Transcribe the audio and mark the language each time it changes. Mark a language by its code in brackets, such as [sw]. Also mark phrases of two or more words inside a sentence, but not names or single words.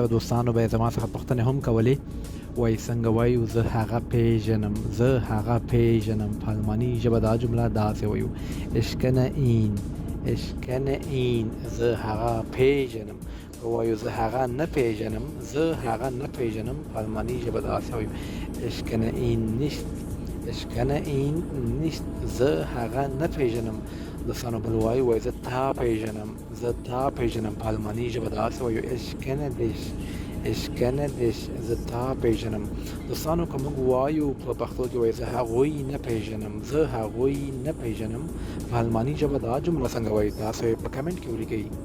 [ps] دوستانو به زما څخه پوښتنې هم کولې، وایي څنګه وایو زه هغه پیژنم، زه هغه پیژنم، په الماني ژبه دا جمله داسې وایو [de] ich kenne ihn [ps] زه هغه پیژنم. که وایو زه هغه نه پیژنم، زه هغه نه پیژنم، په الماني ژبه داسې وایو [de] ich kenne ihn nicht [ps] زه هغه نه پیژنم. دوستانو بل وایي زه تا پیژنم، زه تا پیژنم، په الماني ژبه داسې وایو [de] ich kenne dich [ps] زه تا پیژنم. دوستانو که موږ وایو په پښتو کې وایي زه هغوی نه پیژنم، زه هغوی نه پیژنم، په الماني ژبه دا جمله څنګه وایي تاسو په کمنټ کې ولیکئ.